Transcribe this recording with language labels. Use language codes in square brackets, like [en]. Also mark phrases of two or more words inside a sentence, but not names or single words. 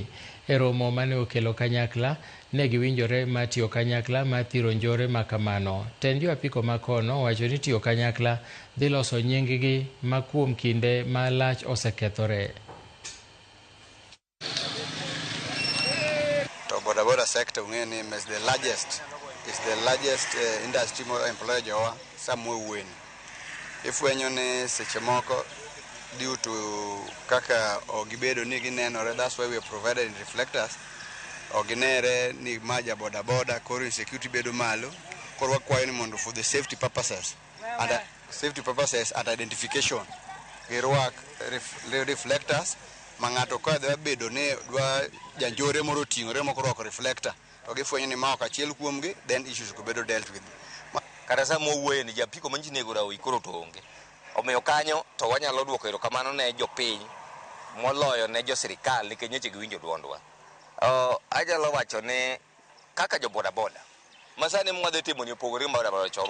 [luo] E romo mane okelo kanyakla, ne giwinjore mar tiyo kanyakla mar thiro njore makamano. Tend jo apiko makono wacho ni tiyo kanyakla dhi loso nying-gi ma kuom kinde malach osekethore. To bodaboda sector ung'eni [en] is the largest industry [luo] mo employ jowa samwe wueni. Ifwenyo ni seche moko [en] due to [luo] kaka ogibedo ni ginenore, [en] that's why we provided in reflectors. [luo] Oginere ni maja bodaboda koro insecurity bedo malo, koro wakwayo ni mondo [en] for the safety purposes and identification [luo] girwak reflectors mangato ka dwa bedo ni dwa janjore moro tingore moko rwako reflector to gifwenyo ni ma ok achiel kuomgi, [en] then issues [luo] go bedo [en] dealt with. [luo] Kata sama owuoyo ni japiko manjinego rawi koro to onge. Omiyo kanyo to wanyalo duoko erokamano ne jopiny moloyo ne jo sirikal nikech nyeche giwinjo duondwa. Anyalo wacho ni kaka jo bodaboda masani mwadhi timo ni opogore gi bodaboda chon.